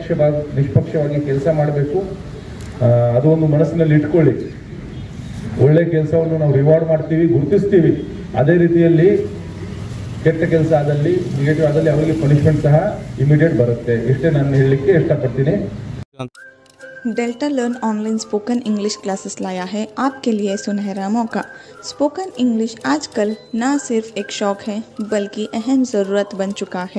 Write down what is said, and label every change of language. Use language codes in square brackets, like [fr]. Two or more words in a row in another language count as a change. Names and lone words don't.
[kn] ನಾವೆಲ್ಲ ನಿಷ್ಪಕ್ಷವಾಗಿ ಕೆಲಸ ಮಾಡಬೇಕು. ಅದು ಒಂದು ಮನಸ್ಸಿನಲ್ಲಿ ಇಟ್ಕೊಳ್ಳಿ. ಒಳ್ಳೆ ಕೆಲಸವನ್ನು ನಾವು ರಿವಾರ್ಡ್ ಮಾಡ್ತೀವಿ, ಗುರುತಿಸ್ತೀವಿ. ಅದೇ ರೀತಿಯಲ್ಲಿ ಕೆಟ್ಟ ಕೆಲಸ ಆದಲ್ಲಿ, ನೆಗೆಟಿವ್ ಆದಲ್ಲಿ ಅವರಿಗೆ ಪನಿಷ್ಮೆಂಟ್ ಸಹ ಇಮಿಡಿಯೇಟ್ ಬರುತ್ತೆ. ಇಷ್ಟೇ ನಾನು ಹೇಳಲಿಕ್ಕೆ ಇಷ್ಟಪಡ್ತೀನಿ. [hi] डेल्टा लर्न [en] online spoken English classes [hi] लाया है आपके लिए सुनहरा मौका। [en] spoken English [hi] आजकल न सिर्फ एक शौक़ है बल्कि अहम ज़रूरत बन चुका है।